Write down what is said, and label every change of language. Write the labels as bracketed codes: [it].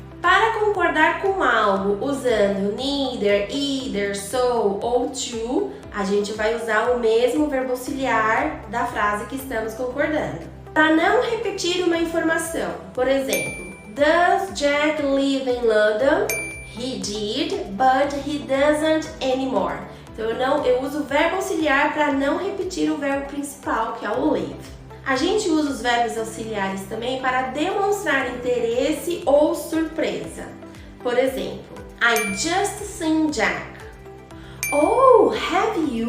[pt] Para concordar com algo usando neither, either, so ou to, a gente vai usar o mesmo verbo auxiliar da frase que estamos concordando. Para não repetir uma informação, por exemplo, [en] does Jack live in London? He did, but he doesn't anymore. [pt] Então eu uso o verbo auxiliar para não repetir o verbo principal, que é o live. A gente usa os verbos auxiliares também para demonstrar interesse ou surpresa. Por exemplo, [en] I just seen Jack. Oh, have you?